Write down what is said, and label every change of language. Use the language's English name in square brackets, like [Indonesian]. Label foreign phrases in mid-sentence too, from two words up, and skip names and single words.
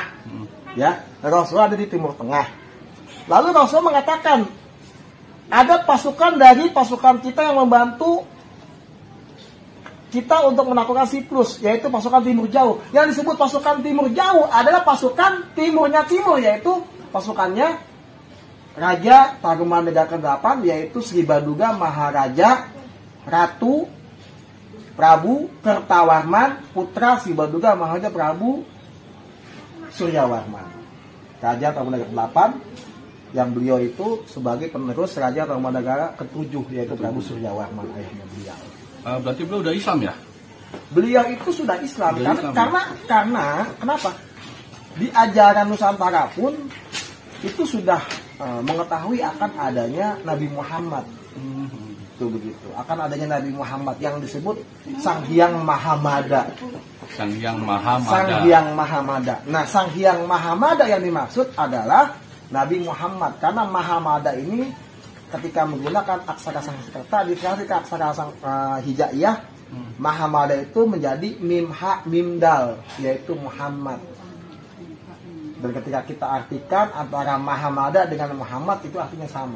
[Indonesian] Ya, Rasulullah ada di timur tengah. Lalu Rasulullah mengatakan ada pasukan dari pasukan kita yang membantu kita untuk menaklukkan Siprus, yaitu pasukan timur jauh. Yang disebut pasukan timur jauh adalah pasukan timurnya timur, yaitu pasukannya Raja Tarumanegara ke-8, yaitu Sri Baduga Maharaja Ratu Prabu Kertawarman putra Sri Baduga Maharaja Prabu Suryawarman. Raja Tarumanegara ke-8 yang beliau itu sebagai penerus Raja Tarumanegara ke-7, yaitu Prabu Suryawarman, ayahnya beliau. Berarti beliau udah Islam ya? Beliau itu sudah Islam, karena kenapa? Di ajaran Nusantara pun itu sudah mengetahui akan adanya Nabi Muhammad. Itu begitu. Akan adanya Nabi Muhammad yang disebut Sang Hyang Mahamada. Sang Hyang Mahamada. Sang Hyang Mahamada. Nah, Sang Hyang Mahamada yang dimaksud adalah Nabi Muhammad. Karena Mahamada ini ketika menggunakan aksara Sanskerta dikasih ke aksara hijaiyah, Mahamada itu menjadi [Arabic] mim ha mim dal, [Indonesian] yaitu Muhammad. Dan ketika kita artikan antara Mahamada dengan Muhammad itu artinya sama.